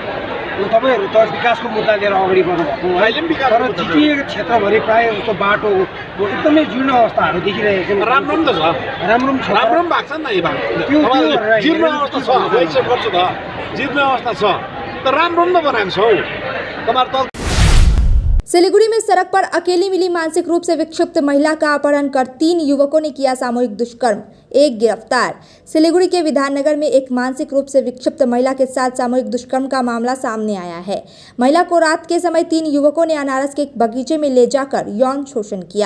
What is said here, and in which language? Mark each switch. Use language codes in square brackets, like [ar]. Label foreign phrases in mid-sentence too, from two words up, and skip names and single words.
[ne] तपाईँहरू त विकासको मुद्दा लिएर अगाडि बढ्नुभएको, अहिले पनि विकास, तर जिटिएको क्षेत्रभरि प्रायः जस्तो बाटो एकदमै जीर्ण अवस्थाहरू देखिरहेको छ। राम्रो पनि त छ, राम्रो पनि छ, राम्रो पनि भएको छ नि त। यो जीर्ण अवस्था छ, एक्सेप्ट गर्छु त, जीर्ण अवस्था छ, तर राम्रो पनि त बनाएको छौ तपाईँहरू त। [hi] सिलीगुड़ी में सड़क पर अकेली मिली मानसिक रूप से विक्षिप्त महिला का अपहरण कर 3 युवकों ने किया सामूहिक दुष्कर्म, एक गिरफ्तार। सिलीगुड़ी के विधाननगर में एक मानसिक रूप से विक्षिप्त महिला के साथ सामूहिक दुष्कर्म का मामला सामने आया है। महिला को रात के समय 3 युवकों ने अनारस के एक बगीचे में ले जाकर यौन शोषण किया।